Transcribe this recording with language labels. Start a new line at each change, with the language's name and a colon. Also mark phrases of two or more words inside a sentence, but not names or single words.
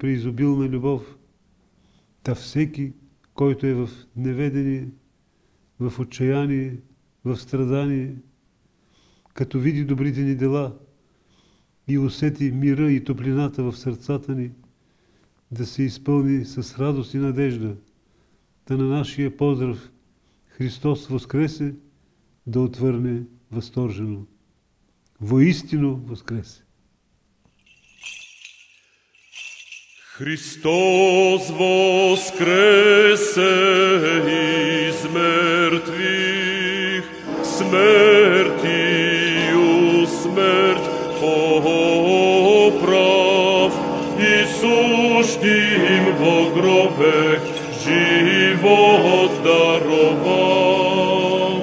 Bulgarian: преизобилна любов, та всеки, който е в неведение, в отчаяние, в страдание, като види добрите ни дела и усети мира и топлината в сърцата ни, да се изпълни с радост и надежда, да на нашия поздрав
Church Slavic: Христос воскресе,
Bulgarian: да отвърне възторжено:
Church Slavic: воистину воскресе! Христос воскресе из мертвых, смертью смерть поправ, и сущим во гробе живот даровав.